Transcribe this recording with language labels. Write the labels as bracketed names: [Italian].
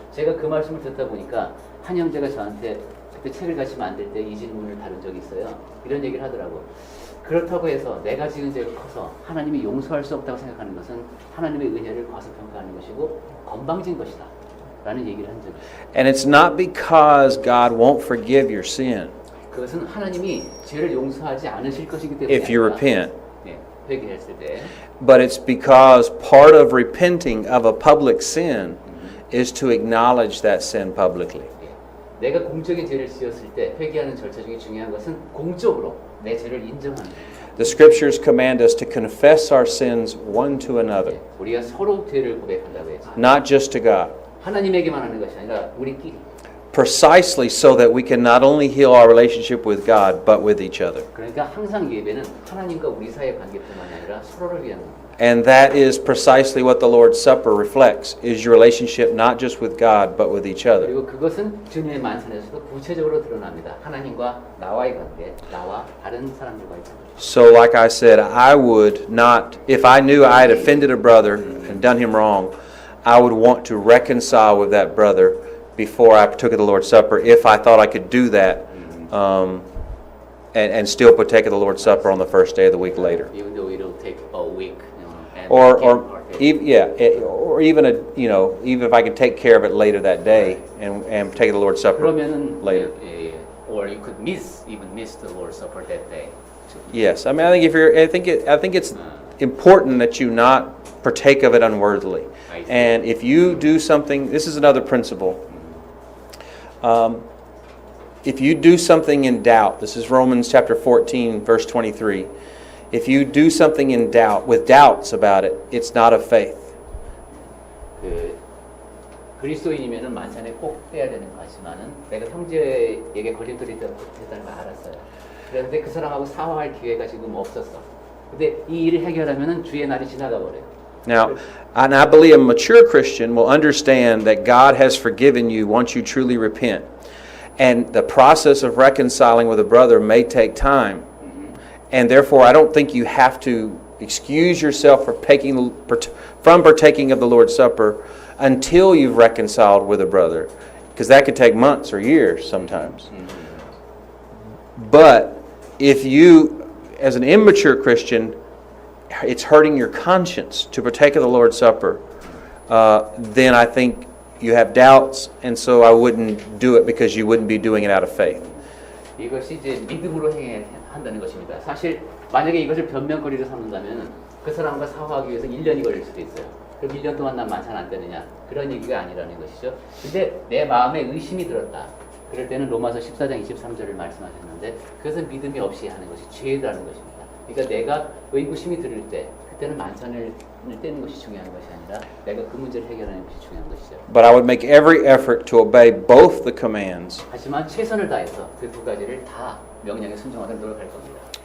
[Korean] 제가 그 말씀을 듣다 보니까 한 형제가 저한테 그때 책을 같이 만들 때 이 질문을 다룬 적이 있어요. 이런 얘기를 하더라고. 그렇다고 해서 내가 지은 죄가 커서 하나님이 용서할 수 없다고 생각하는 것은 하나님의 은혜를 과소평가하는 것이고 건방진 것이다 라는 얘기를 한 적이 있어요. [English] And it's not because God won't forgive your sin [Korean] 그것은 하나님이 죄를 용서하지 않으실 것이기 때문에 [English] if you repent, [Korean] 회개했을 때 [English] but it's because part of repenting of a public sin is to acknowledge that sin publicly. [Korean] 내가 공적인 죄를 지었을 때 회개하는 절차 중에 중요한 것은 공적으로 내 죄를 인정하는 겁니다. [English] The scriptures command us to confess our sins one to another, [Korean] 우리가 서로 죄를 고백한다고 했죠. [English] not just to God. [Korean] 하나님에게만 하는 것이 아니라 우리끼리. [English] Precisely so that we can not only heal our relationship with God, but with each other. [Korean] 그러니까 항상 예배는 하나님과 우리 사이의 관계뿐만이 아니라 서로를 위한 겁니다. [English] And that is precisely what the Lord's Supper reflects, is your relationship not just with God, but with each other. [Korean] 그리고 그것은 주님의 만찬에서도 구체적으로 드러납니다. 하나님과 나와의 관계, 나와 다른 사람들과의 관계. [English] So like I said, I would not, if I knew I had offended a brother and done him wrong, I would want to reconcile with that brother before I partook of the Lord's Supper if I thought I could do that and still partake of the Lord's Supper on the first day of the week later. Even though it'll take a week, and Or even even if I could take care of it later that day and take the Lord's Supper [Korean] 그러면은 [English] later. or you could miss the Lord's Supper that day. Yes, I mean, I think it's important that you not partake of it unworthily. I see. And if you do something, this is another principle. If you do something in doubt, this is Romans chapter 14, verse 23. If you do something in doubt, with doubts about it, it's not of faith. [Korean] 그 그리스도인이면은 만찬에 꼭 빼야 되는 거지만은 내가 형제에게 걸림돌이 됐다는 걸 알았어요. 그런데 그 사람하고 사화할 기회가 지금 없었어. 근데 이 일을 해결하면은 주의 날이 지나가 버려요. [English] Now, and I believe a mature Christian will understand that God has forgiven you once you truly repent. And the process of reconciling with a brother may take time. And therefore, I don't think you have to excuse yourself from partaking of the Lord's Supper until you've reconciled with a brother. Because that could take months or years sometimes. But if you, as an immature Christian, it's hurting your conscience to partake of the Lord's Supper, then I think you have doubts, and so I wouldn't do it because you wouldn't be doing it out of faith. [Korean] 이것이 이제 믿음으로 행해야 한다는 것입니다. 사실 만약에 이것을 변명거리로 삼는다면 그 사람과 사화하기 위해서 1년이 걸릴 수도 있어요. 그럼 1년 동안 난 만찬 안 되느냐? 그런 얘기가 아니라는 것이죠. 근데 내 마음에 의심이 들었다. 그럴 때는 로마서 14장 23절을 말씀하셨는데 그것은 믿음이 없이 하는 것이 죄라는 것입니다. 그러니까 내가 의구심이 들을 때 그때는 만찬을 떼는 것이 중요한 것이 아니라 내가 그 문제를 해결하는 것이 중요한 것이죠. [English] But I would make every effort to obey both the commands. [Korean] 하지만 최선을 다해서 그 두 가지를 다 명령에 순종하도록 노력할 겁니다.